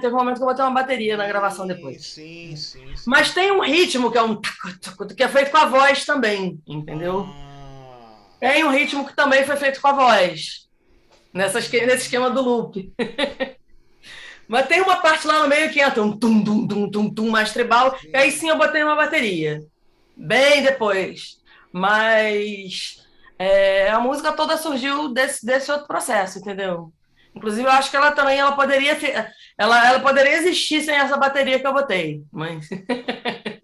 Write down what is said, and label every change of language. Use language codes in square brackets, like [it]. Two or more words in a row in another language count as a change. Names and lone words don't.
[pt] Teve um momento que eu botei uma bateria na gravação Sim, depois. sim, sim, Mas sim. tem um ritmo que é que é feito com a voz também, entendeu? Ah. Tem um ritmo que também foi feito com a voz, nesse Uhum. esquema do loop. Mas tem uma parte lá no meio que entra um tum, tum, tum, tum, tum mais tribal, e aí Sim. sim eu botei uma bateria. Bem depois. Mas a música toda surgiu desse outro processo, entendeu? Inclusive, eu acho que ela também ela poderia existir sem essa bateria que eu botei.